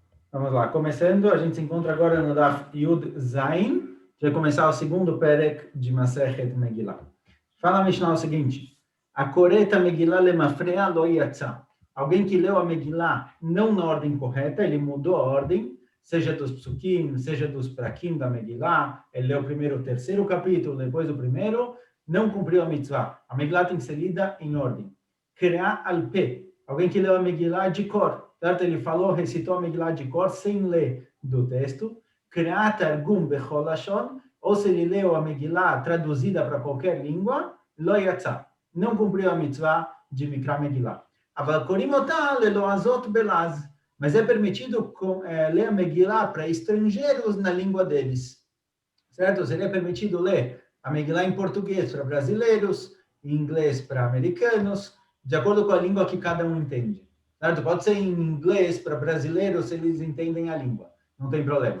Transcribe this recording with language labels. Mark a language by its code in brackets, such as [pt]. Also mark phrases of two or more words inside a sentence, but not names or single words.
[pt] Vamos lá, começando, a gente se encontra agora no [he] דף יוד זין, [pt] vai começar o segundo Perek de [he] מסכת מגילה. [pt] Fala a Mishnah o seguinte, [he] הקורא את המגילה למפרע לא יצא. [pt] Alguém que leu a Megillah não na ordem correta, ele mudou a ordem, seja dos psukim, seja dos prakim da Megillah, ele leu primeiro o terceiro capítulo, depois o primeiro, não cumpriu a mitzvah. A Megillah tem que ser lida em ordem. [he] קראה על פה, [pt] alguém que leu a Megillah de cor, certo? Ele falou, recitou a Megillah de cor sem ler do texto. [he] קראה תרגום בכל לשון, [pt] ou se ele leu a Megillah traduzida para qualquer língua, [he] לא יצא, [pt] não cumpriu a mitzvah de [he] מקרא מגילה. אבל קורין אותה ללועזות בלעז, [pt] mas é permitido ler a Megillah para estrangeiros na língua deles, certo? Seria permitido ler a Megillah em português para brasileiros, em inglês para americanos, de acordo com a língua que cada um entende. Certo? Pode ser em inglês para brasileiros se eles entendem a língua, não tem problema.